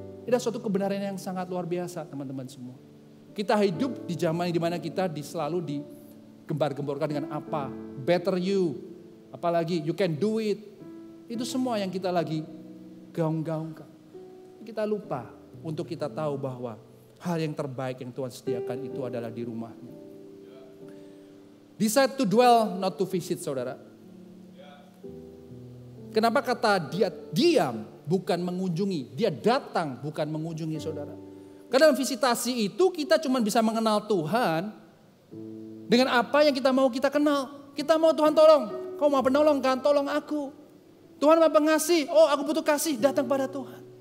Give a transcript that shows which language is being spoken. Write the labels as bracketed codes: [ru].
[id] Ini suatu kebenaran yang sangat luar biasa teman-teman semua. Kita hidup di zaman di mana kita selalu digembar-gemborkan dengan apa? [en] Better you. [id] Apalagi [en] you can do it. [id] Itu semua yang kita lagi gaung-gaungkan. Kita lupa untuk kita tahu bahwa hal yang terbaik yang Tuhan sediakan itu adalah di rumahnya. [en] Decide to dwell, not to visit [id] saudara. Kenapa kata dia diam bukan mengunjungi. Dia datang bukan mengunjungi saudara. Karena dalam visitasi itu kita cuma bisa mengenal Tuhan dengan apa yang kita mau kita kenal. Kita mau Tuhan tolong. Kau mau penolong kan? Tolong aku. Tuhan mau pengasih. Oh aku butuh kasih. Datang pada Tuhan.